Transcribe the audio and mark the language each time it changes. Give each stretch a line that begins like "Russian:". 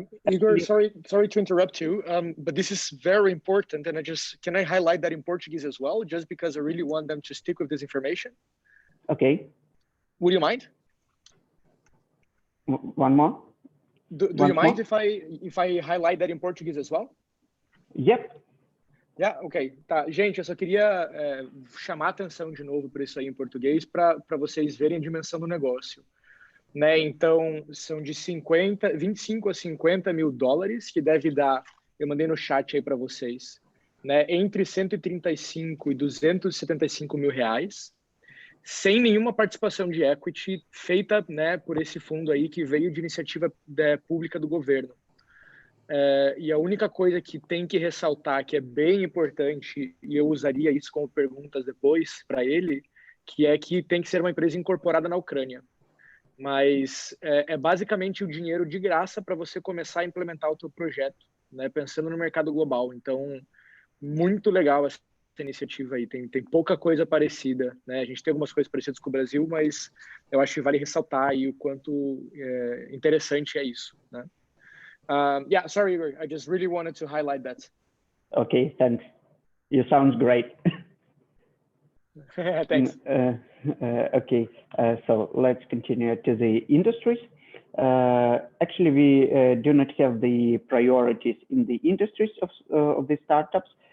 English: Igor, sorry to interrupt you, but this is very important. And can I highlight that in Portuguese as well, just because I really want them to stick with this information? Okay. Would you mind? One more? Do you mind if I highlight that in Portuguese as well? Yep. Yeah, ok.
Portuguese: Tá, gente, eu só queria chamar a atenção de novo para isso aí em português, para vocês verem a dimensão do negócio. Né? Então, são de 25 a 50 mil dólares, que deve dar, eu mandei no chat aí para vocês, né? Entre 135 e 275 mil reais, sem nenhuma participação de equity feita, né, por esse fundo aí que veio de iniciativa pública do governo. E a única coisa que tem que ressaltar, que é bem importante, e eu usaria isso como perguntas depois para ele, que é que tem que ser uma empresa incorporada na Ucrânia. Mas é basicamente o dinheiro de graça para você começar a implementar o teu projeto, né, pensando no mercado global. Então, muito legal essa iniciativa aí. Tem pouca coisa parecida, né? A gente tem algumas coisas parecidas com o Brasil, mas eu acho que vale ressaltar aí o quanto interessante é isso, né?
English: Yeah, sorry, Igor. I just really wanted to highlight that. Okay, thanks. You sound great. Thanks. Okay, so let's continue to the industries. Actually, we do not have the priorities in the industries of the startups.